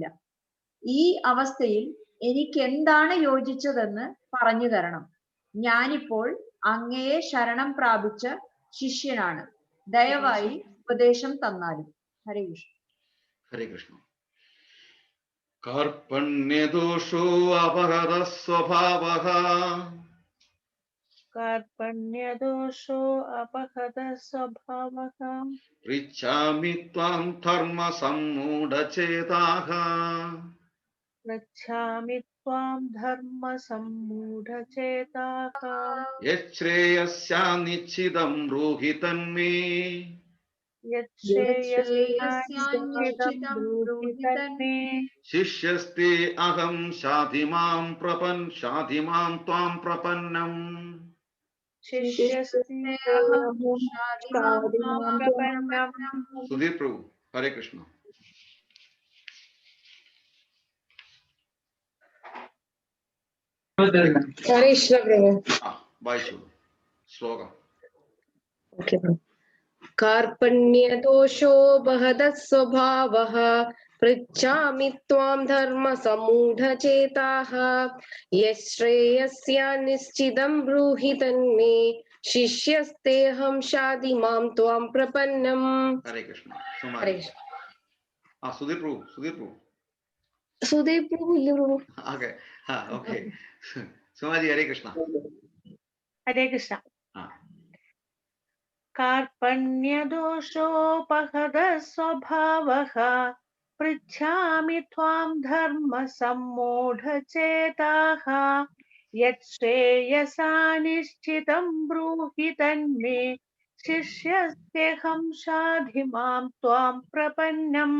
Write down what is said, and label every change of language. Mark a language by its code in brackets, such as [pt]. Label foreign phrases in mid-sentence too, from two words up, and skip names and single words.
[ml] ഈ അവസ്ഥയിൽ എനിക്ക് എന്താണ് യോജിച്ചതെന്ന് പറഞ്ഞു തരണം. ഞാനിപ്പോൾ അങ്ങയെ ശരണം പ്രാപിച്ച ശിഷ്യനാണ്, ദയവായി ഉപദേശം തന്നാലും. ഹരേ കൃഷ്ണ. [sa] ഹരേ കൃഷ്ണ. കാർപ്പണ്യദോഷോ അപഹത സ്വഭാവഃ, कार्पण्यदोषो अपहत स्वभावः പൃച്ഛാമി ത്വാം ധർമ്മസമ്മൂഢചേതാഃ पृच्छामि त्वां धर्मसम्मूढचेताः യശ്രേയസ്യാനിശ്ചിതം ബ്രൂഹി തന്മേ यच्छ्रेयस्यानिश्चितं ब्रूहि तन्मे ശിഷ്യസ്തേ അഹം ശാധിമാം ത്വാം പ്രപന്നം. शिष्यस्तेऽहं शाधिमां प्रपन्नम्. [ml] സുധീർ പ്രഭു, ഹരേ കൃഷ്ണ. ഹരേ കൃഷ്ണ പ്രഭു. വായിച്ചോളൂ ശ്ലോകം. [sa] कार्पण्यदोषोपहत स्वभावः, पृच्छामि त्वां धर्मसम्मूढचेताः यश्रेयस्यानिश्चितं ब्रूहि तन्मे शिष्यस्तेऽहं शाधिमां त्वां प्रपन्नम्. [ml] ഹരേ കൃഷ്ണ. ഹരേ കൃഷ്ണ. സുധീർ പ്രഭു സുധീർ പ്രഭു ഇല്ല പ്രഭു. ഓക്കെ സുമാജി, ഹരേ കൃഷ്ണ. [sa] हरे कृष्ण. कार्पण्यदोषोपहत स्वभावः, पृच्छामि त्वां धर्मसम्मूढचेताः यच्छ्रेयसानिश्चितं ब्रूहि तन्मे शिष्यस्तेऽहं शाधिमां त्वां प्रपन्नम्.